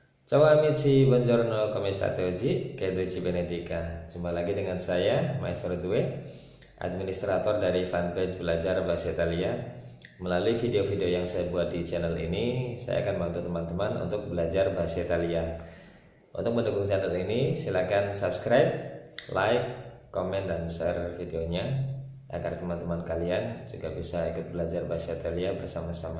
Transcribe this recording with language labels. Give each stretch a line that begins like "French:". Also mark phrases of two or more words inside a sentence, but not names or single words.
Italian: Ciao amici, buongiorno, come state oggi? Credo ci benefica.
Indonesian: Jumpa lagi dengan saya, Maestro Due, administrator dari fanpage Belajar Bahasa Italia. Melalui video-video yang saya buat di channel ini, saya akan membantu teman-teman untuk belajar bahasa Italia. Untuk mendukung channel ini, silakan subscribe, like, komen, dan share videonya agar teman-teman kalian juga bisa ikut belajar bahasa Italia bersama-sama.